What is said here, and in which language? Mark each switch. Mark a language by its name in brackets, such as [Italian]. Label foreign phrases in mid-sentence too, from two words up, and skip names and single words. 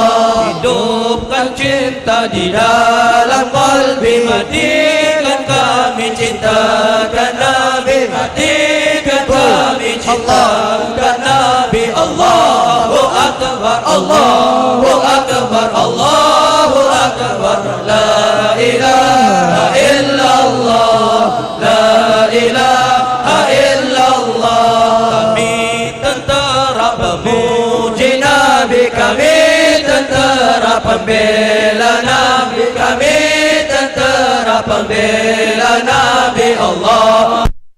[Malay] Hidupkan cinta di dalam qalbi, matikan kami cintakan Nabi, matikan kami cintakan Nabi. [Arabic] الله أكبر الله أكبر الله أكبر لا إله إلا الله لا إله إلا الله. [Malay] Kami tentera pemuji Nabi, kami tentera pembela Nabi, kami [Arabic] لنا بالله